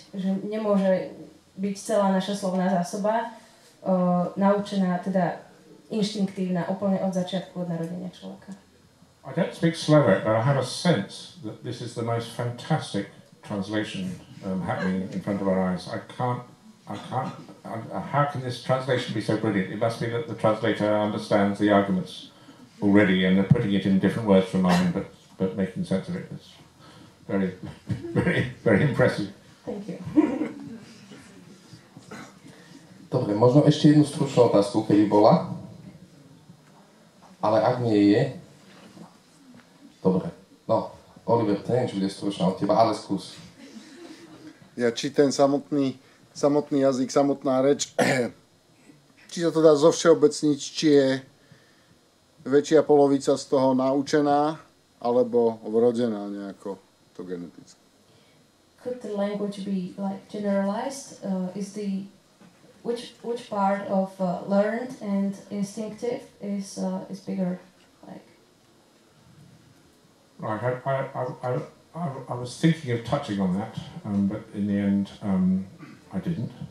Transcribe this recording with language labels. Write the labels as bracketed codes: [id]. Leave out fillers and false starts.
[sk] Že nemôže byť celá naša slovná zásoba naučená, teda inštinktívna, úplne od začiatku, od narodenia človeka. [en] I don't speak Slovak, but I have a sense that this is the most fantastic translation happening in front of our eyes. How can this translation be so brilliant? It must be that the translator understands the arguments already and they're putting it in different words from mine, but making sense of it. It's very, very, very impressive. Thank you. [sk] Dobre, možno ešte jednu stručnú otázku, keby bola. Ale ak nie je... Dobre. No, Oliver, to neviem, či bude stručná od teba, ale skús. Ja, či ten samotný jazyk, samotná reč, či sa to dá zovšeobecniť, či je väčšia polovica z toho naučená, alebo vrodená nejako to geneticky. [en] Could the language be like generalized? Which part of learned and instinctive is bigger? Like. Right, I was thinking of touching on that, but in the end, I didn't.